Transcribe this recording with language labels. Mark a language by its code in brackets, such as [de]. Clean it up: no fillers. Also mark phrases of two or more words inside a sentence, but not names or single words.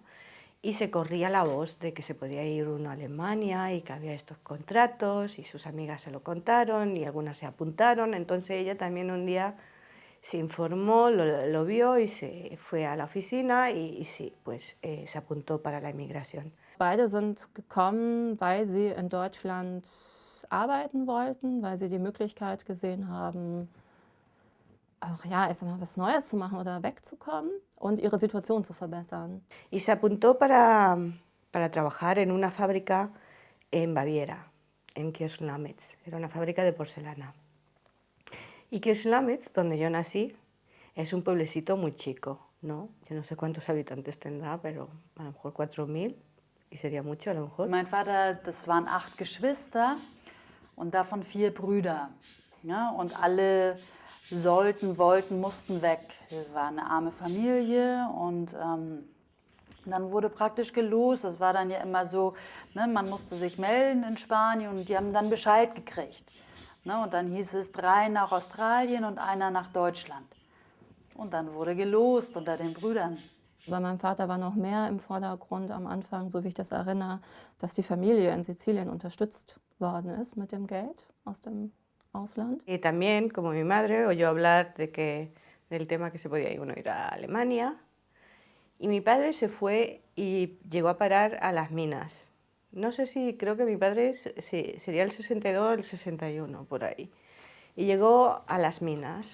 [es] Y se corría la voz de que se podía ir uno a Alemania y que había estos contratos y sus amigas se lo contaron y algunas se apuntaron. Entonces ella también un día se informó, lo vio y se fue a la oficina y sí, pues se apuntó para la inmigración. [de] Beide sind gekommen, weil sie in Deutschland arbeiten wollten, weil sie die Möglichkeit gesehen haben, auch ja, ich sag mal, was Neues zu machen oder wegzukommen und ihre Situation zu verbessern. [es] Y se apuntó para trabajar en una fábrica en Baviera, en Kirchlamitz. Era una fábrica de porcelana. Y Kirchlamitz, donde yo nací, es un pueblecito muy chico, ¿no? Yo no sé cuántos habitantes tendrá, pero a lo mejor 4.000 y sería mucho a lo mejor. [de] Mein Vater, das waren 8 Geschwister und davon 4 Brüder. Ja, und alle wollten, mussten weg. Es war eine arme Familie und dann wurde praktisch gelost. Das war dann ja immer so, ne, man musste sich melden in Spanien und die haben dann Bescheid gekriegt. Ne, und dann hieß es 3 nach Australien und 1 nach Deutschland. Und dann wurde gelost unter den Brüdern. Bei meinem Vater war noch mehr im Vordergrund am Anfang, so wie ich das erinnere, dass die Familie in Sizilien unterstützt worden ist mit dem Geld aus dem Ausland. [es] Y también, como mi madre, oyó hablar del tema que se podía uno ir a Alemania. Y mi padre se fue y llegó a parar a las minas. No sé si, creo que mi padre sería el 62 o el 61, por ahí. Y llegó a las minas.